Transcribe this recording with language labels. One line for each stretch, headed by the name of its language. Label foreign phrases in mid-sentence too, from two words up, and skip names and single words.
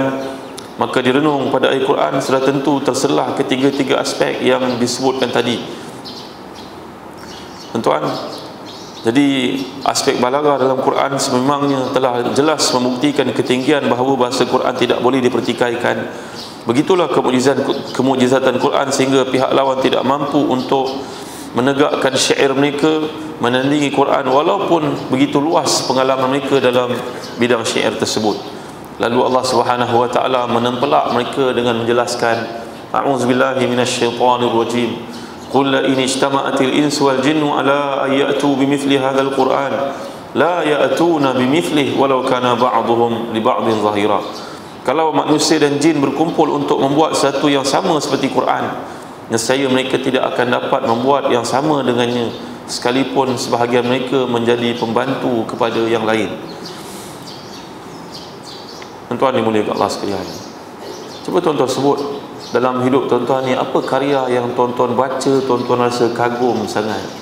Malay: Maka direnung pada Al-Quran sudah tentu terselah ketiga-tiga aspek yang disebutkan tadi, tuan-tuan. Jadi aspek balaghah dalam Quran sememangnya telah jelas membuktikan ketinggian bahawa bahasa Quran tidak boleh dipertikaikan. Begitulah kemujizatan Quran sehingga pihak lawan tidak mampu untuk menegakkan syair mereka menandingi Quran, walaupun begitu luas pengalaman mereka dalam bidang syair tersebut. Lalu Allah Subhanahu wa taala menempelak mereka dengan menjelaskan,
Arabic: أعوذ بالله من الشيطان الرجيم قل لئن اجتمعت الإنس والجن على أن يأتوا بمثل هذا القرآن لا يأتون بمثله ولو كان بعضهم لبعض ظهيرا.
Malay: Kalau manusia dan jin berkumpul untuk membuat sesuatu yang sama seperti Quran, nescaya mereka tidak akan dapat membuat yang sama dengannya, sekalipun sebahagian mereka menjadi pembantu kepada yang lain. Tuan-tuan dimuliakan Allah sekalian, cuba tuan-tuan sebut dalam hidup tuan-tuan ni apa karya yang tuan-tuan baca, tuan-tuan rasa kagum sangat?